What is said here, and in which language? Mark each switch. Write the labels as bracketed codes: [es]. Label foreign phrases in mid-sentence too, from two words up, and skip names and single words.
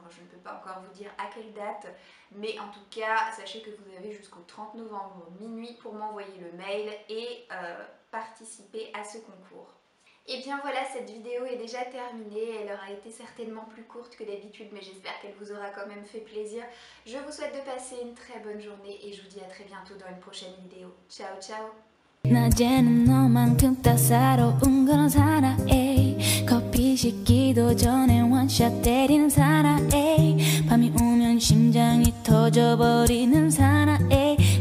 [fr] Je ne peux pas encore vous dire à quelle date, mais en tout cas, sachez que vous avez jusqu'au 30 novembre minuit pour m'envoyer le mail et participer à ce concours. Et bien voilà, cette vidéo est déjà terminée, elle aura été certainement plus courte que d'habitude, mais j'espère qu'elle vous aura quand même fait plaisir. Je vous souhaite de passer une très bonne journée et je vous dis à très bientôt dans une prochaine vidéo. [it] Ciao ciao. [ko] 낮에는 너만큼 따사로운 그런 사나이 커피 식기도 전에 원샷 때리는 사나이 밤이 오면 심장이 터져버리는 사나이